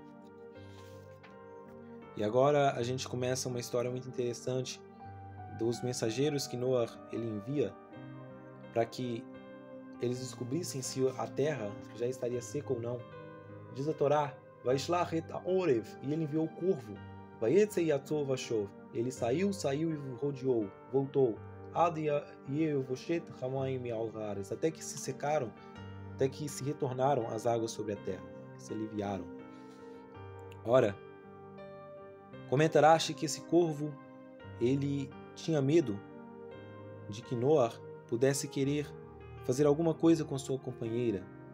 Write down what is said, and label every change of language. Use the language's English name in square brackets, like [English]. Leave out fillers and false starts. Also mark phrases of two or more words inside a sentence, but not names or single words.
[Portuguese] E agora a gente começa uma história muito interessante dos mensageiros que Noah ele envia para que eles descobrissem se a terra já estaria seca ou não. Diz a Torá, [Hebrew] וישלח את עורב, [Portuguese] e ele enviou o corvo. [Hebrew] ויצא יצוא ושוב, [Portuguese] ele saiu e rodeou, voltou. [Hebrew] עד יבושת המים על הארץ, [Portuguese] até que se secaram, até que se retornaram as águas sobre a terra, que se aliviaram. Ora, comenta Rashi que esse corvo, ele tinha medo de que Noah pudesse querer fazer alguma coisa com sua companheira.